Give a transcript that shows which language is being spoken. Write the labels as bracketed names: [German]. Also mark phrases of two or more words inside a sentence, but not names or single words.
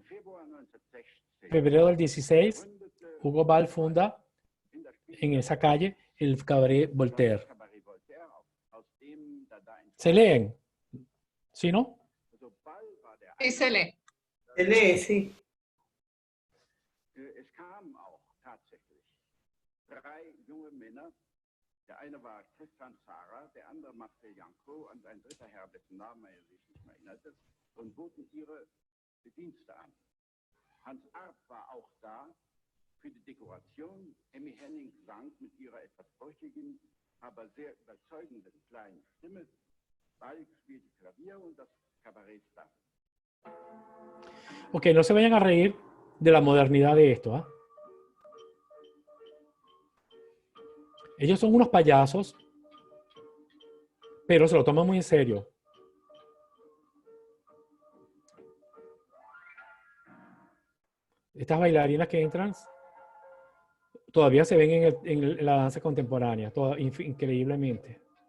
[Spanish] Febrero del 16, Hugo Ball funda en esa calle el Cabaret Voltaire. ¿Se leen? ¿Sí, no? Sí, se lee. Se lee, sí. [German] Es kamen auch tatsächlich 3 junge Männer. Der eine war Christian Zara, der andere Marcel Janko und ein dritter Herr, dessen Namen er sich nicht mehr erinnerte, und boten ihre Dienste an. Hans Arp war auch da für die Dekoration. Emmy Henning sang mit ihrer etwas brüchigen, aber sehr überzeugenden kleinen Stimme. Balk spielte Klavier und das Kabarett stand. [Spanish] Ok, no se vayan a reír de la modernidad de esto. ¿Eh? Ellos son unos payasos, pero se lo toman muy en serio. Estas bailarinas que entran todavía se ven en la danza contemporánea, increíblemente.